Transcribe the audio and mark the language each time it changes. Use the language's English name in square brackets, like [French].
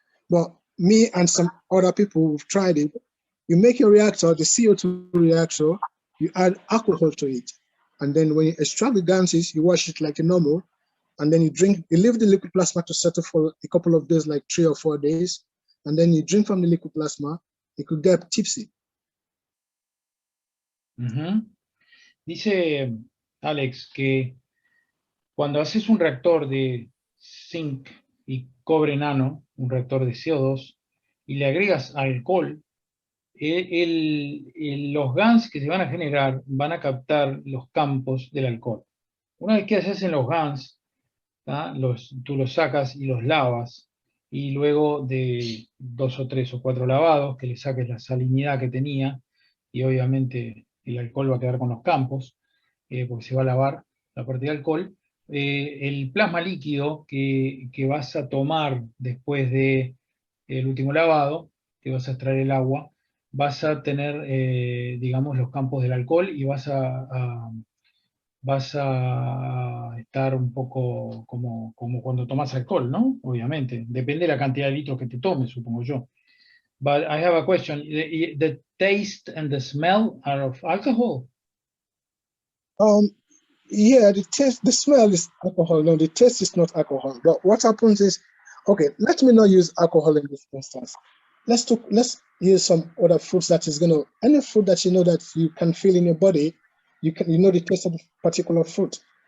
[English] But me and some other people who've tried it, you make your reactor, the CO2 reactor, you add alcohol to it, and then when you extract the gases, you wash it like a normal, and then you leave the liquid plasma to settle for a couple of days, like 3 or 4 days, and then you drink from the liquid plasma, you could get tipsy. [Spanish] Dice Alex que cuando haces un reactor de zinc y cobre nano, un reactor de CO2, y le agregas alcohol, los GANs que se van a generar van a captar los campos del alcohol. Una vez que se hacen los GANs, tú los sacas y los lavas, y luego de 2 o 3 o 4 lavados, que le saques la salinidad que tenía, y obviamente el alcohol va a quedar con los campos, porque se va a lavar la parte de alcohol, el plasma líquido que vas a tomar después del último lavado, que vas a extraer el agua, vas a tener, digamos, los campos del alcohol y vas a estar un poco como cuando tomas alcohol, ¿no? Obviamente. Depende de la cantidad de litros que te tomes, supongo yo. [English] But I have a question. The taste and the smell are of alcohol? Yeah, the smell is alcohol. No, the taste is not alcohol. But what happens is, okay, let me not use alcohol in this instance. Let's use some other fruits that is any fruit that you know that you can feel in your body, you know the taste of a particular fruit.